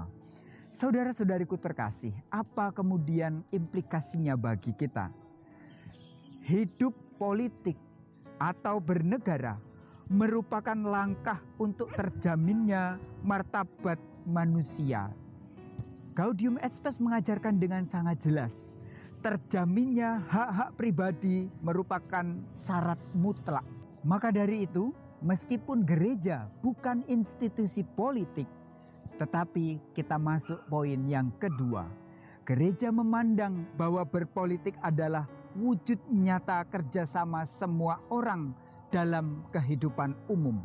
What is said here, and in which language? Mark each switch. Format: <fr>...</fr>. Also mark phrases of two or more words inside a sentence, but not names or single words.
<id>Saudara-saudariku terkasih, apa kemudian implikasinya bagi kita? Hidup politik atau bernegara merupakan langkah untuk terjaminnya martabat manusia. Gaudium et Spes mengajarkan dengan sangat jelas, terjaminnya hak-hak pribadi merupakan syarat mutlak. Maka dari itu, meskipun gereja bukan institusi politik, tetapi kita masuk poin yang kedua. Gereja memandang bahwa berpolitik adalah wujud nyata kerjasama semua orang dalam kehidupan umum.</id>